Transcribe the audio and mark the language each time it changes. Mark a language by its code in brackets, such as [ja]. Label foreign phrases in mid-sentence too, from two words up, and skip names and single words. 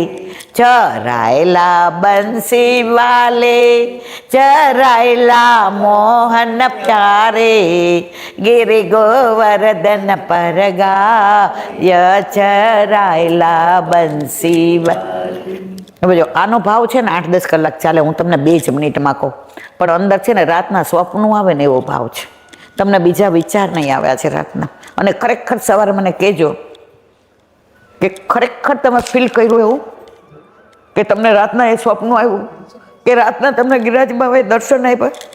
[hi] चरायला बंसी वाले, चरायला मोहन प्यारे, गिरि गोवर्धन पर गाय, चरायला बंसी वाले. [gu] હવે જો આનો ભાવ છે ને 8-10 કલાક ચાલે, હું તમને 2 જ મિનિટમાં કહું, પણ અંદર છે ને રાતના સ્વપ્નો આવે ને એવો ભાવ છે. તમને બીજા વિચાર નહીં આવ્યા છે રાતના. અને ખરેખર સવારે મને કહેજો કે ખરેખર તમે ફીલ કર્યું એવું કે તમને રાતના એ સ્વપ્ન આવ્યું, કે રાતના તમને ગિરિરાજ બાબાએ દર્શન આપ્યા.